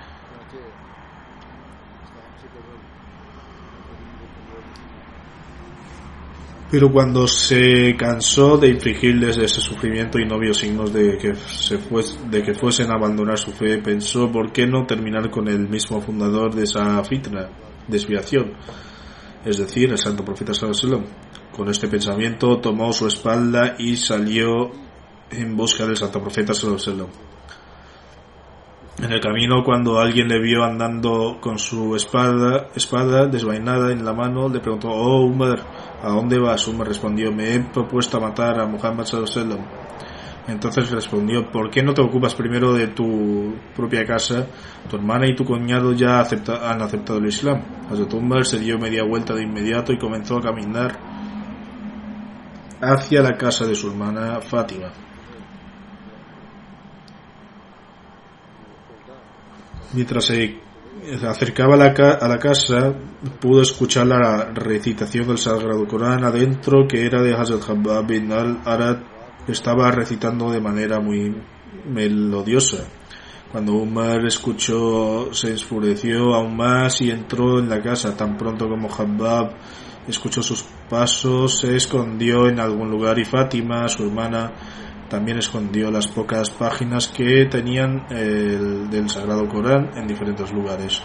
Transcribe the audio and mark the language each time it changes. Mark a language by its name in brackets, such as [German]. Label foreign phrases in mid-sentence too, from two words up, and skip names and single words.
[Spanish] Pero cuando se cansó de infligirles ese sufrimiento y no vio signos de que fuesen a abandonar su fe, pensó: ¿por qué no terminar con el mismo fundador de esa fitna, desviación? Es decir, el santo profeta [Arabic] صلى الله عليه وسلم. [Spanish] Con este pensamiento tomó su espalda y salió en busca del santo profeta [Arabic] صلى الله عليه وسلم. [Spanish] En el camino, cuando alguien le vio andando con su espada desvainada en la mano, le preguntó: «Oh Umar, ¿a dónde vas?». Umar respondió: «Me he propuesto a matar a Muhammad [Arabic] صلى الله عليه وسلم». [Spanish] Entonces respondió: «¿Por qué no te ocupas primero de tu propia casa? Tu hermana y tu cuñado ya han aceptado el Islam». Hazrat Umar se dio media vuelta de inmediato y comenzó a caminar hacia la casa de su hermana Fátima. Mientras se acercaba a la casa, pudo escuchar la recitación del Sagrado Corán adentro, que era de Hazrat Khabbab bin al-Arad, que estaba recitando de manera muy melodiosa. Cuando Umar escuchó, se enfureció aún más y entró en la casa. Tan pronto como Khabbab escuchó sus pasos, se escondió en algún lugar, y Fátima, su hermana, también escondió las pocas páginas que tenían del Sagrado Corán en diferentes lugares.